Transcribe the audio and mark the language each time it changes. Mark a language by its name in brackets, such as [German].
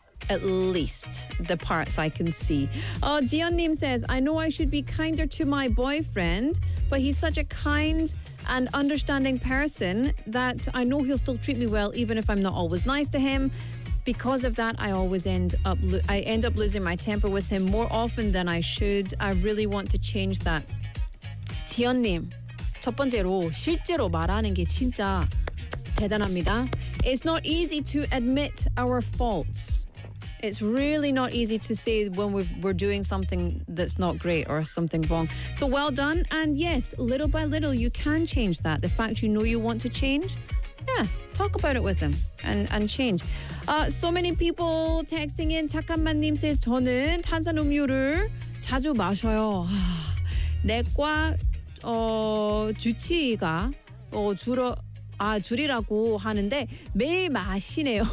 [English] At least the parts I can see. Jion-nim says, I know I should be kinder to my boyfriend, but he's such a kind and understanding person that I know he'll still treat me well even if I'm not always nice to him. Because of that, I always end up losing my temper with him more often than I should. I really want to change that. Jion-nim. [Korean] 첫 번째로 실제로 말하는 게 진짜 대단합니다. [English] It's not easy to admit our faults. It's really not easy to say when we're doing something that's not great or something wrong. So well done. And yes, little by little, you can change that. The fact you know you want to change, yeah, talk about it with them and change. So many people texting in. [Korean] 잠깐만님 says, 저는 탄산음료를 자주 마셔요. 내과 주치의가 줄이라고 하는데 매일 마시네요.